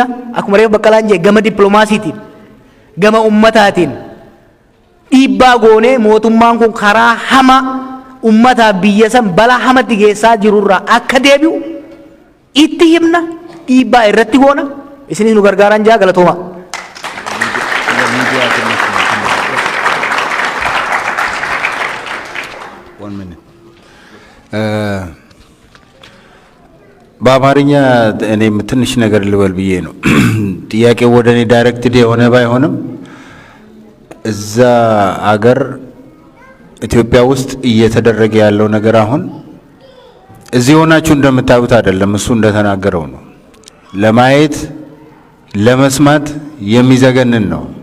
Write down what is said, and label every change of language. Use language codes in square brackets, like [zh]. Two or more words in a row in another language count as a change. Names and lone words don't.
[om] Akkuma reefu Baqqalaan jee gama dippiloomaasiitiin gama ummataatiin dhiibbaa goonee mootummaan kun karaa hama ummataa biyya san balaa hamatti geessaa jirurraa akka deebi'u itti himna. Dhiibbaa irratti goona. Isinis nu gargaaran jaa galatooma. [am] በአማርኛ እኔም ትንሽ ነገር ልበል ብዬ ነው። ጥያቄው ወደ እኔ ዳይሬክትድ የሆነ ባይሆንም እዛ አገር ኢትዮጵያ ውስጥ እየተደረገ ያለው ነገር አሁን እዚህ ሆናችሁ እንደምታዩት አይደለም። እሱ እንደተናገረው ነው። ለማየት ለመስማት የሚዘገንን ነው።